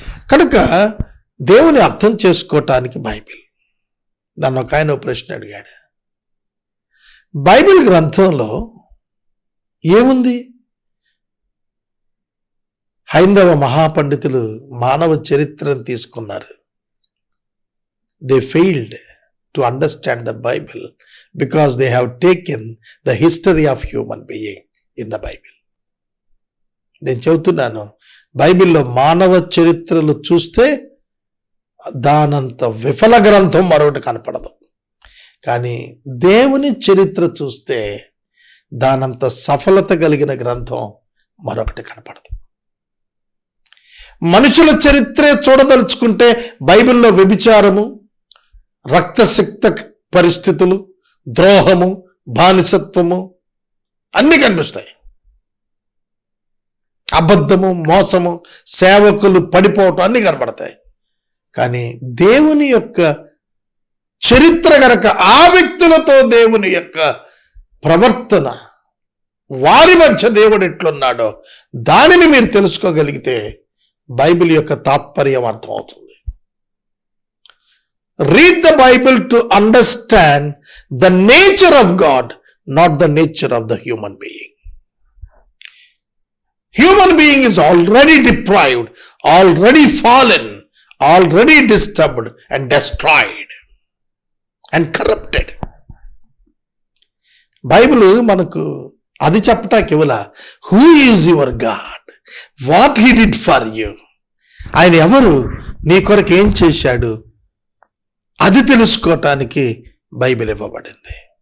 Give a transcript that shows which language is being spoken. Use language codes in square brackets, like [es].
[te] కనుక దేవుని అర్థం చేసుకోవటానికి బైబిల్. నన్ను ఒక ఆయన ప్రశ్న అడిగాడు, బైబిల్ గ్రంథంలో ఏముంది? హైందవ మహాపండితులు మానవ చరిత్రను తీసుకున్నారు. [en] They failed to understand the Bible because they have taken the history of human being in the Bible. [te] నేను చెబుతున్నాను, బైబిల్లో మానవ చరిత్రలు చూస్తే దానంత విఫల గ్రంథం మరొకటి కనపడదు. కానీ దేవుని చరిత్ర చూస్తే దానంత సఫలత కలిగిన గ్రంథం మరొకటి కనపడదు. మనుషుల చరిత్రే చూడదలుచుకుంటే బైబిల్లో వ్యభిచారము, రక్తసిక్త పరిస్థితులు, ద్రోహము, బానిసత్వము అన్నీ కనిపిస్తాయి. అబద్ధము, మోసము, సేవకులు పడిపోవటం అన్నీ కనపడతాయి. కానీ దేవుని యొక్క చరిత్ర గనక, ఆ వ్యక్తులతో దేవుని యొక్క ప్రవర్తన, వారి మధ్య దేవుడు ఎట్లున్నాడో దానిని మీరు తెలుసుకోగలిగితే బైబిల్ యొక్క తాత్పర్యం అర్థమవుతుంది. [en] Read the Bible to understand the nature of God, not the nature of the human being. Human being is already deprived, already fallen, already disturbed and destroyed and corrupted. Bible [te] మనకు అది చెప్పటానికి ఇవ్వలా. [en] Who is your God? What he did for you? [te] ఆయన ఎవరు, నీ కొరకు ఏం చేశాడు, అది తెలుసుకోవటానికి బైబిల్ ఇవ్వబడింది.